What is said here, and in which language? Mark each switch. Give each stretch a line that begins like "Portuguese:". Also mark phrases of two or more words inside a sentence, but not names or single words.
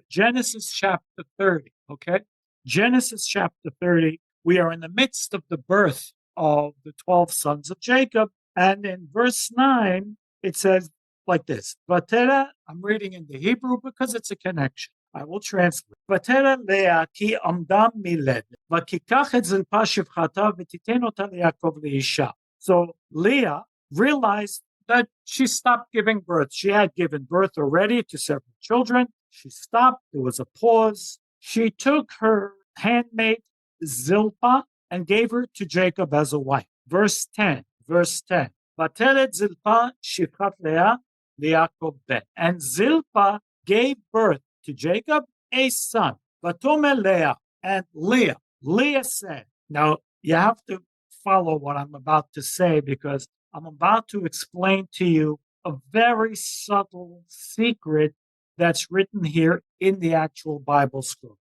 English: Genesis chapter 30, okay? Genesis chapter 30, we are in the midst of the birth of the 12 sons of Jacob. And in verse 9, it says like this. Vatera, I'm reading in the Hebrew because it's a connection. I will translate.
Hebrew: ותרא לאה כי עמדה מלדת ותקח את זלפה שפחתה ותתן אתה ליעקב לאשה.
English: So Leah realized that she stopped giving birth. She had given birth already to several children. She stopped. There was a pause. She took her handmaid Zilpah and gave her to Jacob as a wife. Verse 10.
Hebrew: ותלד זלפה שפחת לאה ליעקב בן.
English: And Zilpah gave birth to Jacob a son.
Hebrew: ותאמר לאה.
English: And Leah said, now you have to follow what I'm about to say, because I'm about to explain to you a very subtle secret that's written here in the actual Bible scroll.